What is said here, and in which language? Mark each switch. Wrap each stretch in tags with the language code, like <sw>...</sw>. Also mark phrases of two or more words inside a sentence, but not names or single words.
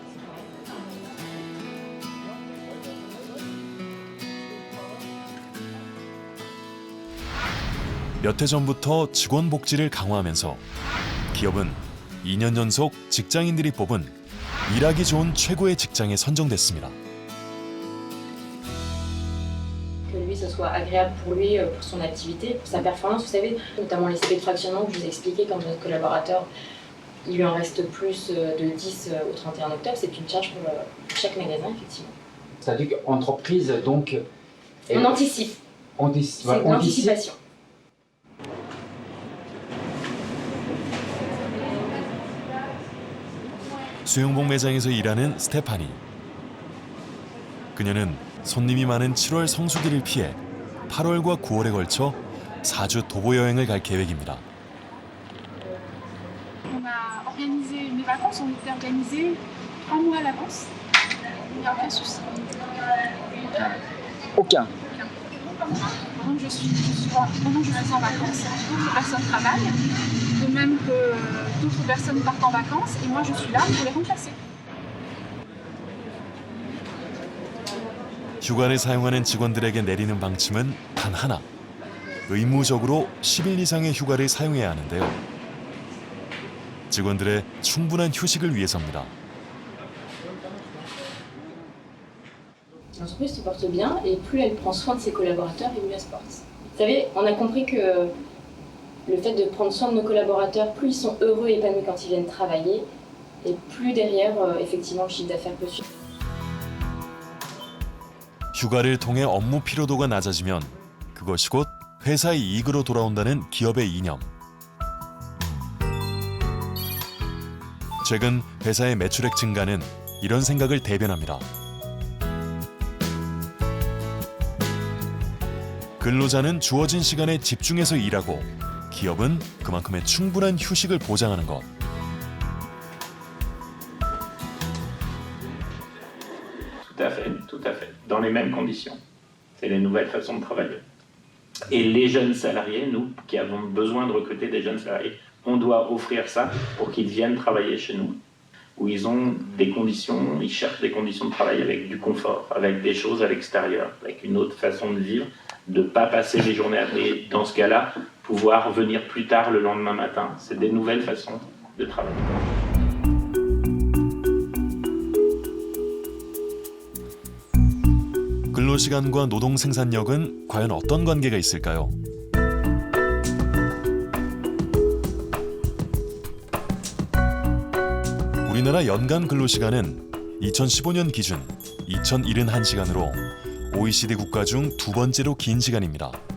<ko>몇 해 전부터 직원 복지를 강화하면서 기업은 2년 연속 직장인들이 뽑은 일하기 좋은 최고의 직장에 선정됐습니다.</ko> <fr>Que lui, ce soit agréable pour lui, pour son activité, pour sa performance. Vous savez, notamment les CP de fractionnement que je vous ai expliqué quand notre collaborateur, il lui en reste plus de 10 au 31 octobre. C'est une charge pour chaque magasin, effectivement. C'est-à-dire qu'entreprise, donc... On anticipe. C'est une anticipation.</fr> <ko>수영복 매장에서 일하는 스테파니. 그녀는 손님이 많은 7월 성수기를 피해 8월과 9월에 걸쳐 4주 도보 여행을 갈 계획입니다.</ko> <fr>On a organisé mes vacances, on était organisé 3 mois à l'avance. Il n'y a aucun souci. Aucun. Pendant que je suis en vacances, d'autres personnes travaillent, de même que d'autres personnes partent en vacances, et moi je suis là pour les remplacer.</fr> <ko>휴가를 사용하는 직원들에게 내리는 방침은 단 하나. 의무적으로 10일 이상의 휴가를 사용해야 하는데요. 직원들의 충분한 휴식을 위해서입니다.</ko> <fr>L'entreprise se porte bien et plus elle prend soin de ses collaborateurs et mieux elle se porte. Vous savez, on a compris que le fait de prendre soin de nos collaborateurs, plus ils sont heureux et épanouis quand ils viennent travailler, et plus derrière, effectivement, le chiffre d'affaires peut suivre.</fr> <ko>휴가를 통해 업무 피로도가 낮아지면 그것이 곧 회사의 이익으로 돌아온다는 기업의 이념. 최근 회사의 매출액 증가는 이런 생각을 대변합니다. 근로자는 주어진 시간에 집중해서 일하고 기업은 그만큼의 충분한 휴식을 보장하는 것.</ko> <fr>Tout à fait, dans les mêmes conditions. C'est les nouvelles façons de travailler. Et les jeunes salariés, nous qui avons besoin de recruter des jeunes salariés, on doit offrir ça pour qu'ils viennent travailler chez nous, où ils ont des conditions, ils cherchent des conditions de travail avec du confort, avec des choses à l'extérieur, avec une autre façon de vivre, de ne pas passer les journées à et dans ce cas-là, pouvoir venir plus tard le lendemain matin. C'est des nouvelles façons de travailler.</fr> <ko>근로시간과 노동 생산력은 과연 어떤 관계가 있을까요? 우리나라 연간 근로시간은 2015년 기준 2071시간으로 OECD 국가 중 두 번째로 긴 시간입니다.</ko>